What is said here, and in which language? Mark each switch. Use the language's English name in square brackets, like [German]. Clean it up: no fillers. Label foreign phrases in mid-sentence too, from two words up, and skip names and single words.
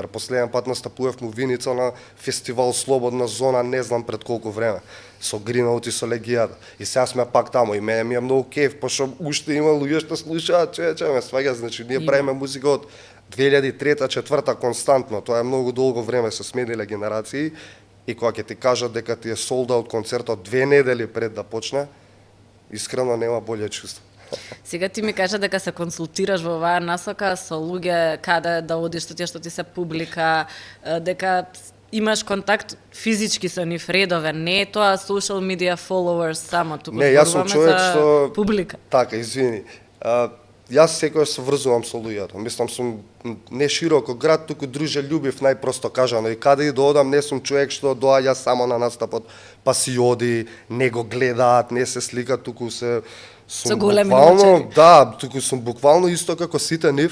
[Macedonian] Последен пат настапувавме у Виница на фестивал Слободна зона, не знам пред колку време, со Гринаут и со Легијата. И сега сме пак таму и мене ми е многу кеф, пошто уште има луѓе што слушаат, човече, ме сваѓа, значи ние правиме музика од 2003-2004 константно. Тоа е многу долго време, се смениле генерации и кога ќе ти кажат дека ти е [English] sold out [Macedonian] концертот 2 недели пред да почне, искрено нема боле чувство. Сега ти ми кажа дека се консултираш во оваа насока со луѓе каде да одиш, што ти се публика, дека имаш контакт физички со нив редовен, не е тоа [English] social media followers [Macedonian] само, туку зборуваме за публика. Така, извини. Јас секогаш се врзувам со луѓето. Мислам, сум не широко град, туку дружелюбив, најпросто кажано. И каде и да одам, не сум човек што доаѓа само на настапот, па си оди, не го гледаат, не се слика, туку сум буквално, да, туку сум буквално исто како сите нив.